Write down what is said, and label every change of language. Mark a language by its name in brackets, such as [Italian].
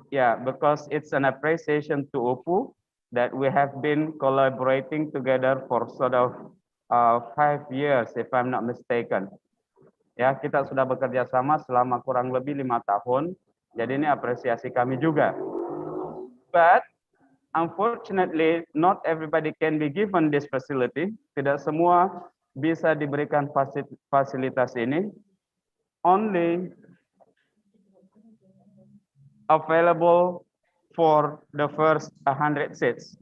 [English] Yeah, because it's an appreciation to UPU that we have been collaborating together for sort of 5 years, if I'm not mistaken. [Indonesian] Ya, kita sudah bekerja sama selama kurang lebih 5 tahun. Jadi ini apresiasi kami juga. [English] But unfortunately, not everybody can be given this facility. [Indonesian] Tidak semua bisa diberikan fasilitas ini. [English] Only available for the first 100 seats.